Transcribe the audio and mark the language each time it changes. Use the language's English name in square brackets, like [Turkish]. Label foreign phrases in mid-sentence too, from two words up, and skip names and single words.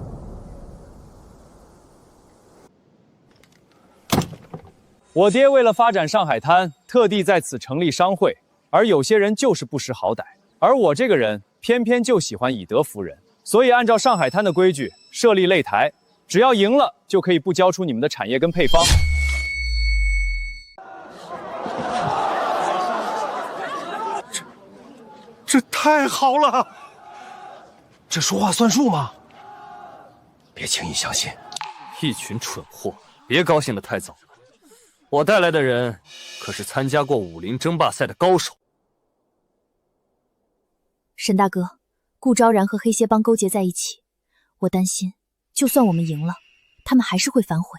[Chinese] 我爹为了发展上海滩，特地在此成立商会，而有些人就是不识好歹，而我这个人偏偏就喜欢以德服人，所以按照上海滩的规矩設立擂台，只要贏了就可以不交出你們的產業跟配方。這太好了！這說話算數嗎？別輕易相信。一群蠢貨，別高興得太早了。我帶來的人可是參加過武林爭霸賽的高手。沈大哥，顧昭然和黑蠍幫勾結在一起，我擔心，就算我們贏了，他們還是會反悔。